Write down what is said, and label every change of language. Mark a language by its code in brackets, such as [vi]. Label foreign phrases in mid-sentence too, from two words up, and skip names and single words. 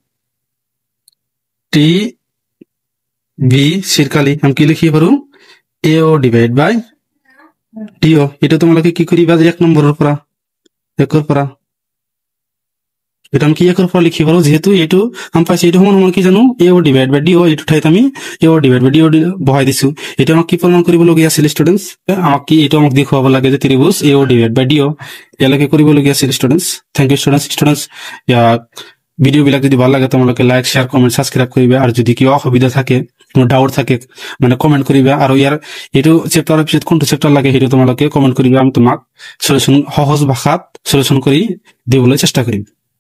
[as] টি বি সির কালি আমি কি লিখি পারো [en] A O divide by D O [as] এটা তোমাকে কি করিবা যে 1 নম্বরের পরা একর পরা এটা আমি কি একর পরা লিখি পারো যেহেতু এটু আমি পাইছি এটা সমান সমান কি জানো [en] A O divide by D O [as] এটু ঠাইতে আমি [en] A O divide by D O [as] বহাই দিছো এটা আমাকে কি প্রমাণ করিব লগিয়া আছিল স্টুডেন্টস আমাকে কি এটা আমাকে দেখাবো লাগে যে ত্রিভুজ [en] A O divide by D O [as] এলাকে করিব লগিয়া আছিল স্টুডেন্টস [en] thank you students [as] ভিডিও বিলাক যদি ভালো লাগে তোমালোকে [en] like share comment subscribe [as] করিবে আর যদি কি অসুবিধা থাকে কোনো ডাউট থাকে মানে কমেন্ট করিবে আর ইয়ার এটু চ্যাপ্টারের পিছত কোনটো চ্যাপ্টার লাগে হেতু তোমালোকে কমেন্ট করিবে আমি তোমাক সলিউশন সহজ ভাষাত সলিউশন করি দিবলৈ চেষ্টা কৰিম